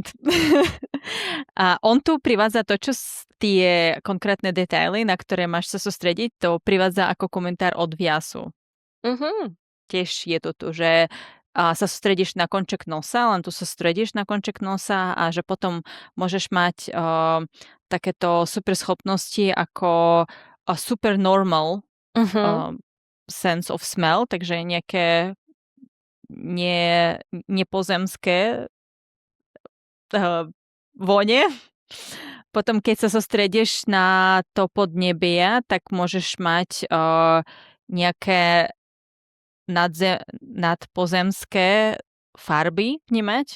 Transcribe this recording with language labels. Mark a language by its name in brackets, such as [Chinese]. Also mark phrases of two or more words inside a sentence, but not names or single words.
[Slovak] A on tu privádza to, čo tie konkrétne detaily, na ktoré máš sa sústrediť, to privádza ako komentár od Vyasu. Tiež je to tu, že sa sústredíš na konček nosa, len tu sa sústredíš na konček nosa a že potom môžeš mať takéto super schopnosti ako [English] super normal sense of smell, [Slovak] takže nejaké nepozemské vone. Potom, keď sa sústredíš na to podnebie, tak môžeš mať nejaké nadpozemské farby vnímať.